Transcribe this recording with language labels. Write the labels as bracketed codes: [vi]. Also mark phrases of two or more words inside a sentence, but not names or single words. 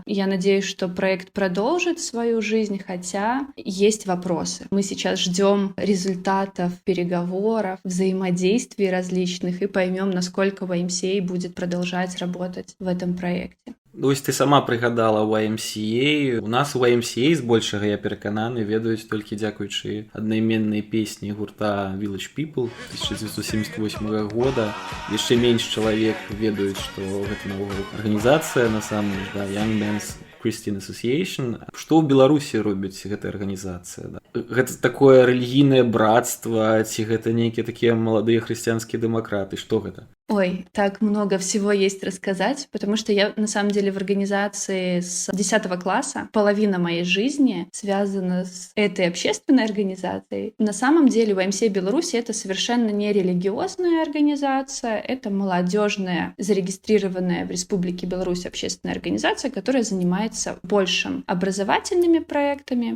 [ru] Я надеюсь, что проект продолжит свою жизнь, хотя есть вопросы. Мы сейчас ждем результатов переговоров, взаимодействий различных и поймем, насколько YMCA будет продолжать работать в этом проекте. [be] Вось ты сама прыгадала YMCA. У нас YMCA збольшага, я перакананы, ведаюць толькі дзякуючы аднайменнай песні гурта Village People 1978 года. Яшчэ менш чалавек ведаюць, што гэта наогул арганізацыя, насамрэч, да, Young Men's Christian Association. Што ў Беларусі робіць гэтая арганізацыя? Да? Гэта такое рэлігійнае братства, ці гэта нейкія такія маладыя хрысціянскія дэмакраты? Што гэта? [ru] Ой, так много всего есть рассказать, потому что я, на самом деле, в организации с 10 класса. Половина моей жизни связана с этой общественной организацией. На самом деле, YMCA Беларусь — это совершенно не религиозная организация, это молодежная, зарегистрированная в Республике Беларусь общественная организация, которая занимается большим образовательными проектами.